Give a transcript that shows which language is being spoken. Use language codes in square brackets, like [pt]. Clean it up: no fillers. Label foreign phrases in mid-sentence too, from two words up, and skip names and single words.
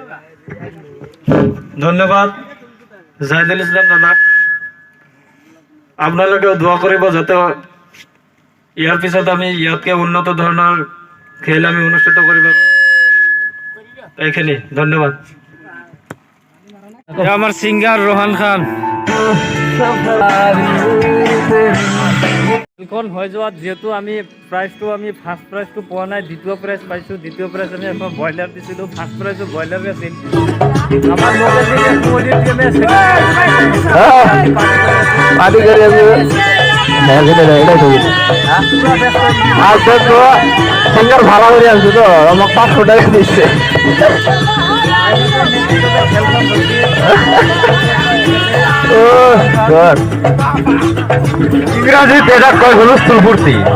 [as] ধন্যবাদ জাহিদুল ইছলাম দাদাক। আপোনালোকেও দোয়া কৰিব যাতে ইয়াৰ পিছত আমি ইয়াতকৈ উন্নত ধৰণৰ খেল আমি অনুষ্ঠিত কৰিব। এইখিনি ধন্যবাদ। আমার সিঙ্গার রোহান খান। খেলখন হৈ যোৱাত যেহেতু আমি প্ৰাইজটো আমি [en] first prizeটো [as] পোৱা নাই, দ্বিতীয় প্ৰাইজ পাইছোঁ। দ্বিতীয় প্ৰাইজ আমি এখন ব্ৰইলাৰ দিছিলোঁ, [en] first prizeও [as] ব্ৰইলাৰে আছিল। [bn] আমাৰ সিঙ্গার ভাড়া করে আসছো তো, আমার 500 টাকা দিচ্ছে। [as] ইংরাজি এটা কয় হলো স্থূলপূর্তি।